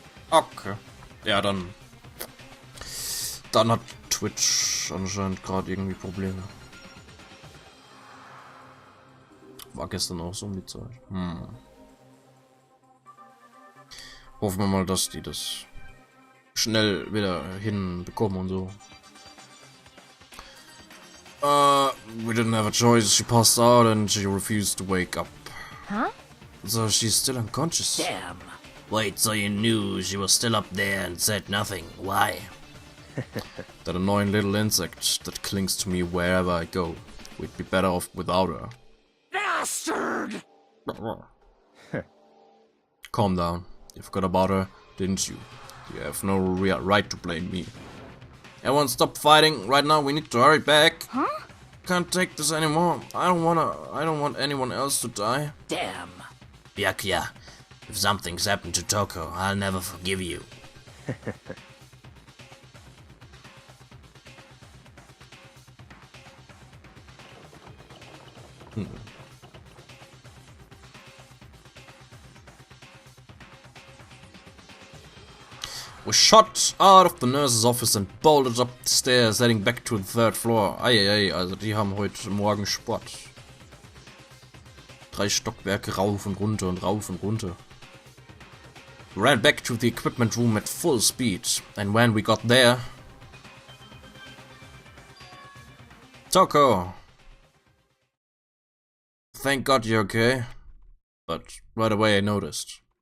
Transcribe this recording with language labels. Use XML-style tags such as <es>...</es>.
<de>Okay. Ja, dann hat Twitch anscheinend gerade irgendwie Probleme. War gestern auch so um die Zeit. Hoffen wir mal, dass die das schnell wieder hinbekommen und so.</de> <en>We didn't have a choice. She passed out and she refused to wake up. Huh? So she's still unconscious. Damn. Wait, so you knew she was still up there and said nothing? Why? That annoying little insect that clings to me wherever I go. We'd be better off without her. Bastard! Calm down. You forgot about her, didn't you? You have no right to blame me. Everyone stop fighting. Right now we need to hurry back. Huh? Can't take this anymore. I don't want anyone else to die. Damn. Byakuya, if something's happened to Toko, I'll never forgive you. We shot out of the nurse's office and bolted up the stairs, heading back to the third floor.</en> <de>Eieiei, also die haben heute Morgen Sport. 3 Stockwerke rauf und runter und rauf und runter.</de> <en>We ran back to the equipment room at full speed, and when we got there... Toko! Thank God you're okay. But right away I noticed.</en>